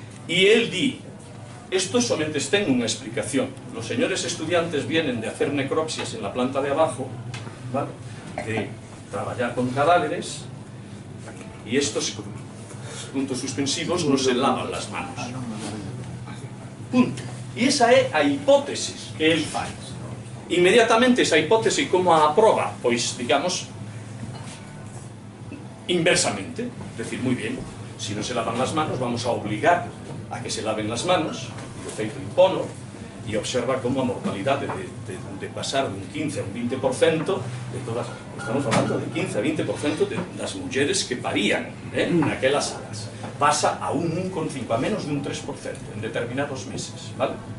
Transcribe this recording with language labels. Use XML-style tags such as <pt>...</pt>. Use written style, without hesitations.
<gl>E el di, esto solamente ten unha explicación.</gl> <es>Los señores estudiantes vienen de hacer necropsias en la planta de abajo, ¿vale?</es> <gl>De traballar con cadáveres,</gl> <es>y estos puntos suspensivos no se lavan las manos. Punto.</es> <gl>E esa é a hipótesis que el fai. Inmediatamente esa hipótesis como a aproba, pois, digamos, inversamente, decir,</gl> <es>muy bien, si no se lavan las manos,</es> <gl>vamos a obligar a que se laven las manos, e de feito impono, e observa como a mortalidade de pasar de un 15 a un 20% de todas, estamos falando de 15 a 20% das mulleres que parían naquelas salas, pasa a un 1,5, a menos de un 3% en determinados meses, vale?</gl>